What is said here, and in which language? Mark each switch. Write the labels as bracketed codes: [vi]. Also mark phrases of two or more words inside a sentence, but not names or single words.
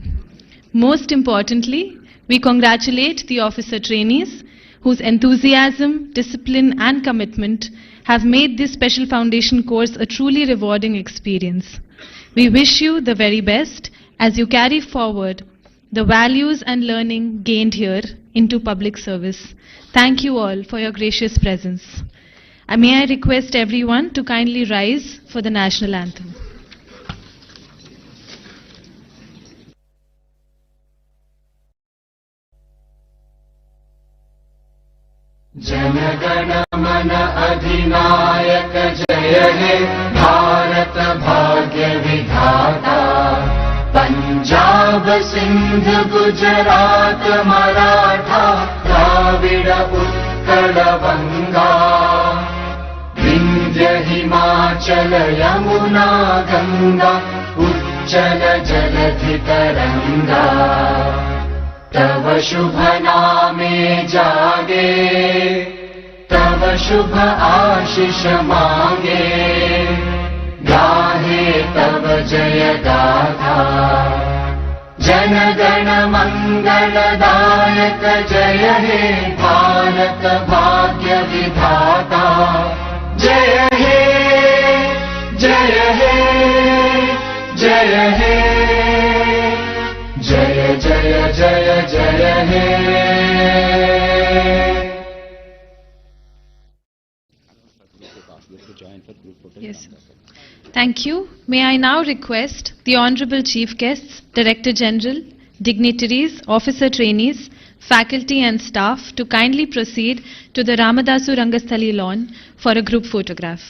[en] Most importantly, we congratulate the officer trainees whose enthusiasm, discipline and commitment have made this special foundation course a truly rewarding experience. We wish you the very best as you carry forward the values and learning gained here into public service. Thank you all for your gracious presence. May I request everyone to kindly rise for the national anthem. [bn] জনগণমন অধিনায়ক জয় হে ভারত ভাগ্য বিধাতা পঞ্জাব সিন্ধু গুজরাট মরাঠা দ্রাবিড় উৎকল বঙ্গ বিন্ধ্য হিমাচল যমুনা গঙ্গা উচ্ছল জলধি তরঙ্গ তব শুভ নামে জাগে তব শুভ আশিস মাগে গাহে তব জয় গাথা জন গণ মঙ্গলদায়ক জয় হে ভারত ভাগ্য বিধাতা জয় হে জয় হে জয় হে জয় জয় জয় জয় হে [en] Yes. Thank you. May I now request the Honorable Chief Guests, Director General, dignitaries, officer trainees, faculty and staff to kindly proceed to the Ramadasu Rangasthali lawn for a group photograph.